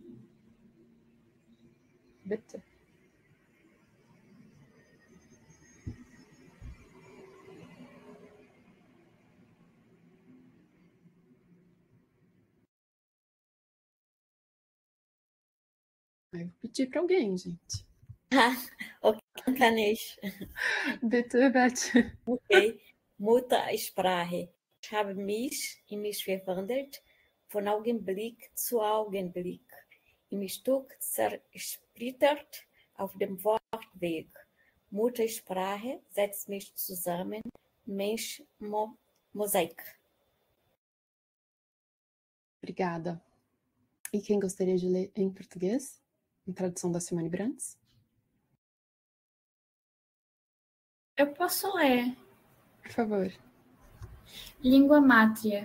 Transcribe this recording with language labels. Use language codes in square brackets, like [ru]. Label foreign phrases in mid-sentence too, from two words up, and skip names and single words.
[de] Bitte. [pt] Eu vou pedir para alguém, gente. [de] Okay, kann ich. Bitte, bitte. Okay. Muttersprache. Ich habe mich in mich verwandelt, von Augenblick zu Augenblick, im Stück zersplittert auf dem Wortweg. Muttersprache setzt mich zusammen, Mensch, Mosaik. [pt] Obrigada. E quem gostaria de ler em português? Em tradução da Simone Brantes? Eu posso ler. Por favor. Língua mátria.